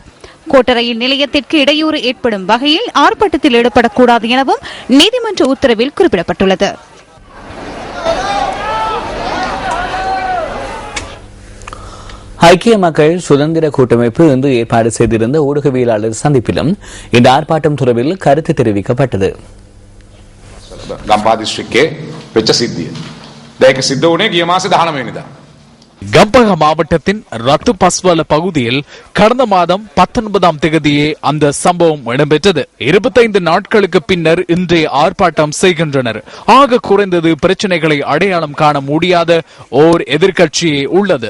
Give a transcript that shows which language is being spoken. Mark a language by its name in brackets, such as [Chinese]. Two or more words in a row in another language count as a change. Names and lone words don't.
[Tamil] கோட்டை ரயில் நிலையத்திற்கு இடையூறு ஏற்படும் வகையில் ஆர்ப்பாட்டத்தில் ஈடுபடக்கூடாது எனவும் நீதிமன்ற உத்தரவில் குறிப்பிடப்பட்டுள்ளது. ஐக்கிய மக்கள் சுதந்திர கூட்டமைப்பு இன்று ஏற்பாடு செய்திருந்த ஊடகவியலாளர் சந்திப்பிலும் இந்த ஆர்ப்பாட்டம் தொடர்பில் கருத்து தெரிவிக்கப்பட்டது. [Sinhala] ගම්පහ දිස්ත්‍රික්කයේ වෙච්ච සිද්ධිය. දැන් ඒක සිද්ධ වුණේ ගිය මාසේ 19 වෙනිදා. [Tamil] கம்பக மாவட்டத்தின் ரத்து பஸ்வல பகுதியில் கடந்த மாதம் 19ஆம் தேதியே அந்த சம்பவம் இடம்பெற்றது. 25 நாட்களுக்கு பின்னர் இன்றைய ஆர்ப்பாட்டம் செய்கின்றனர். ஆக குறைந்தது பிரச்சனைகளை அடையாளம் காண முடியாத ஓர் எதிர்கட்சியே உள்ளது.